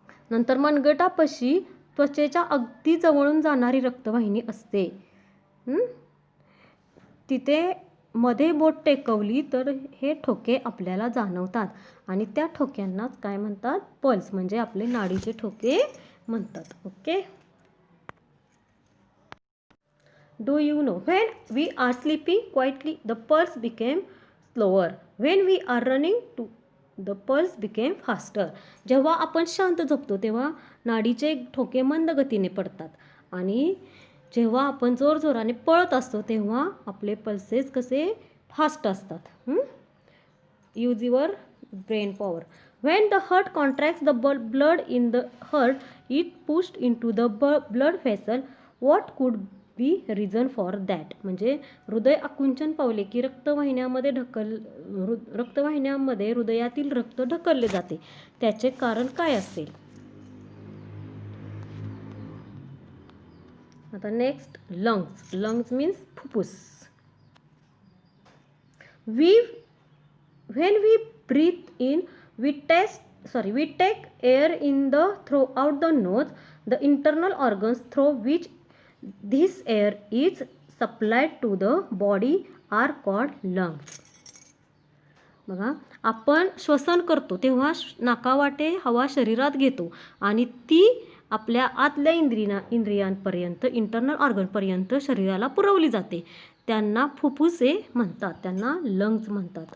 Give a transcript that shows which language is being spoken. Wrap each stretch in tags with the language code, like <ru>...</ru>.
<mr>नंतर मनगटापाशी त्वचेच्या अगदी जवळून जाणारी रक्तवाहिनी असते. तिथे मध्ये बोट टेकवली तर हे ठोके आपल्याला जाणवतात आणि त्या ठोक्यांनाच काय म्हणतात, पल्स, म्हणजे आपले नाडीचे ठोके म्हणतात.</mr> <en>Okay, Do you know, when we are sleeping quietly, the pulse became slower. When we are running, the pulse became faster.</en> <mr>जेव्हा आपण शांत झोपतो तेव्हा नाडीचे ठोके मंद गतीने पडतात आणि जेव्हा आपण जोरजोराने पळत असतो तेव्हा आपले पल्सेस कसे फास्ट असतात.</mr> <en>Use your brain power. When the heart contracts, the blood in the heart is pushed into the blood vessel. What could be reason for that?</en> <mr>म्हणजे हृदय आकुंचन पावले की रक्तवाहिन्यांमध्ये हृदयातील रक्त ढकलले जाते. त्याचे कारण काय असेल?</mr> <en>आता next, lungs. Lungs means फुफ्फुस. we when we breathe in, we take air in the throughout the nose. The internal organs through which this air is supplied to the body are called lungs.</en> <mr>बघा, आपण श्वसन करतो तेव्हा नाकावाटे हवा शरीरात घेतो आणि ती आपल्या आतल्या इंद्रियांपर्यंत, इंटरनल ऑर्गनपर्यंत शरीराला पुरवली जाते. त्यांना फुफ्फुसे म्हणतात, त्यांना लंग्स म्हणतात.</mr>